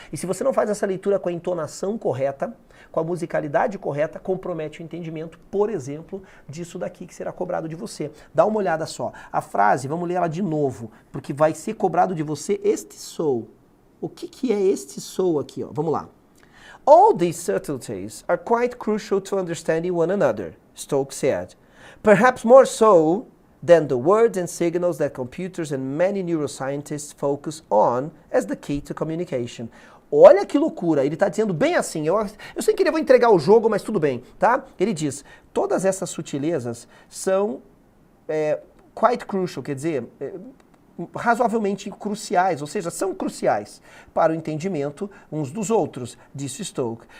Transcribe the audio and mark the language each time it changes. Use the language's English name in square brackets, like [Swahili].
[Portuguese] E se você não faz essa leitura com a entonação correta, com a musicalidade correta, compromete o entendimento, por exemplo, disso daqui que será cobrado de você. Dá uma olhada só. A frase, vamos ler ela de novo, porque vai ser cobrado de você este sou. O que é este so aqui? Ó? Vamos lá. [English] All these subtleties are quite crucial to understanding one another, Stoke said. Perhaps more so than the words and signals that computers and many neuroscientists focus on as the key to communication. [Portuguese] Olha que loucura, ele está dizendo bem assim, eu sem querer vou entregar o jogo, mas tudo bem, tá? Ele diz, todas essas sutilezas são [English] quite crucial, [Portuguese] quer dizer, razoavelmente cruciais, ou seja, são cruciais para o entendimento uns dos outros, disse Stoke.